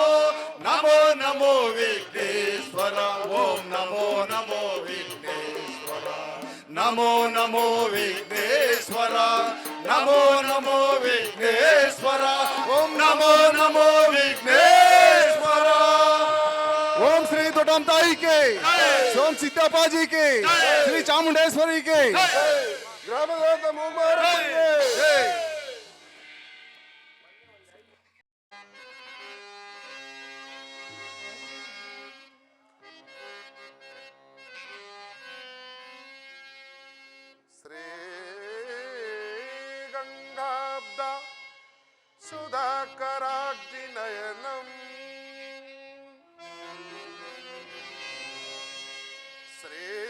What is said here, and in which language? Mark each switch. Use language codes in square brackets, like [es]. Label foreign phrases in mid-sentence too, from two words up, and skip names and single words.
[sa] ನಮೋ ನಮೋ ವಿಘ್ನೇಶ್ವರ ಓಂ ನಮೋ ನಮೋ ವಿಘ್ನೇಶ್ವರ. ನಮೋ ನಮೋ ವಿಘ್ನೇಶ್ವರ, ನಮೋ ನಮೋ ವಿಘ್ನೇಶ್ವರ ಓಂ ನಮೋ ನಮೋ ವಿಘ್ನೇಶ್ವರ. [te] ఓం శ్రీ తొటం తాయికి, ఓం సిద్ధపాజీకి, శ్రీ చాముండేశ్వరికి, గ్రామదేవత ముమ్మారానికి. [sa] శ్రీ గంగాబ్ద సుధాకరాగ్నినయనం శ్రీ